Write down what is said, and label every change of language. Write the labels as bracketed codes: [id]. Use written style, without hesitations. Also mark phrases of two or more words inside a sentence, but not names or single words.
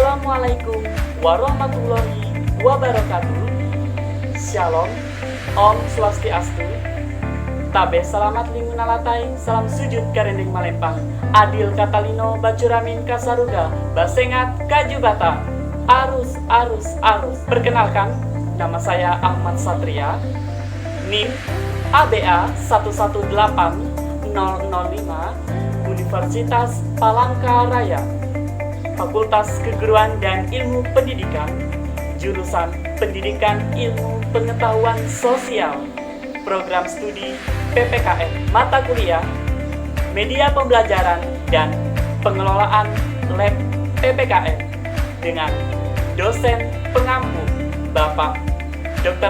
[ar] السلام عليكم ورحمة الله وبركاته. [he] Shalom, [ban] Om Swastiastu. [nij] Tabe selamat lingunalatai, salam sujud karendeng malempang. [knx] Adil katalino bacuramin kasaruga, basengat kajubata. Arus, arus, arus. [id] Perkenalkan, nama saya Ahmad Satria. NIM ABA 118005, Universitas Palangkaraya, Fakultas Keguruan dan Ilmu Pendidikan, jurusan Pendidikan Ilmu Pengetahuan Sosial, program studi PPKN, mata kuliah Media Pembelajaran dan Pengelolaan Lab PPKN dengan dosen pengampu Bapak Dr.